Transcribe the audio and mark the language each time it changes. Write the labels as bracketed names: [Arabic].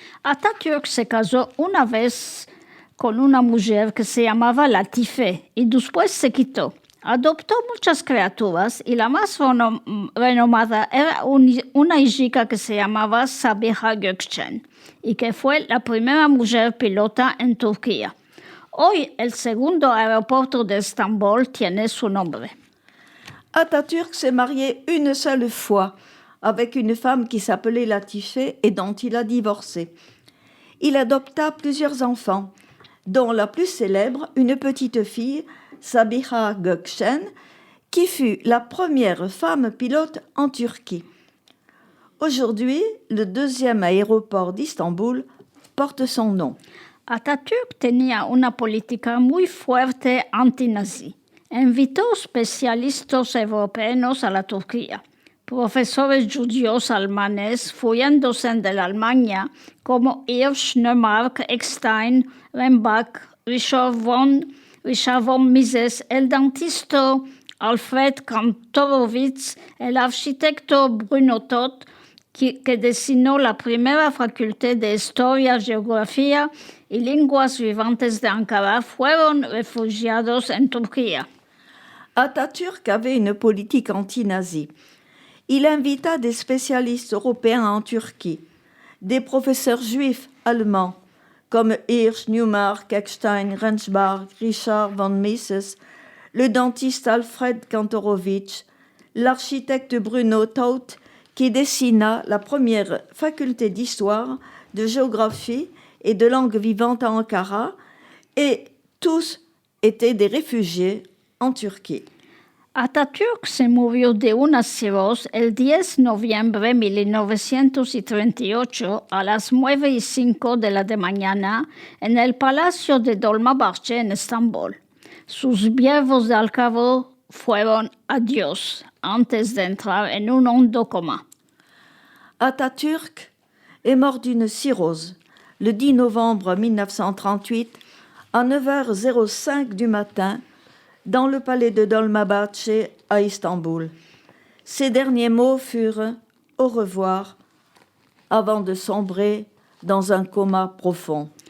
[Ladino] Atatürk se casó una vez con una mujer que se llamaba Latife y después se quitó. Adoptó muchas criaturas y la más renomada era una hija que se llamaba Sabiha Gökçen y que fue la primera mujer pilota en Turquía. Hoy el segundo aeropuerto de Estambul tiene su nombre. [French] Atatürk s'est marié une seule fois avec une femme qui s'appelait Latife et dont il a divorcé. Il adopta plusieurs enfants, dont la plus célèbre, une petite fille, Sabiha Gökçen, qui fut la première femme pilote en Turquie. Aujourd'hui, le 2e aéroport d'Istanbul porte son nom. [Ladino] Atatürk tenía una política muy fuerte anti-nazi. Invitó especialistas europeos a la Turquía. Profesores judíos alemanes fuyéndose de la Alemania como Hirsch, Neumark, Eckstein, Rembach, Richard von Mises, el dentista Alfred Kantorowicz, el arquitecto Bruno Todt, que diseñó la primera facultad de Historia, Geografía y Lenguas Vivantes de Ankara, fueron refugiados en Turquía. [French] Atatürk avait une politique anti-nazie. Il invita des spécialistes européens en Turquie, des professeurs juifs allemands comme Hirsch, Neumark, Eckstein, Rensbach, Richard von Mises, le dentiste Alfred Kantorowicz, l'architecte Bruno Todt, qui dessina la première faculté d'histoire, de géographie et de langue vivante à Ankara, et tous étaient des réfugiés en Turquía. [Ladino] Atatürk se murió de una cirrosis el 10 de noviembre de 1938 a las 9:05 de la mañana en el Palacio de Dolmabahce en Estambul. Sus viervos de alcabo fueron adiós antes de entrar en un hondo coma. [French] Atatürk est mort d'une cirrhose le 10 novembre 1938 à 9h05 du matin dans le palais de Dolmabahce à Istanbul. Ses derniers mots furent « au revoir » avant de sombrer dans un coma profond.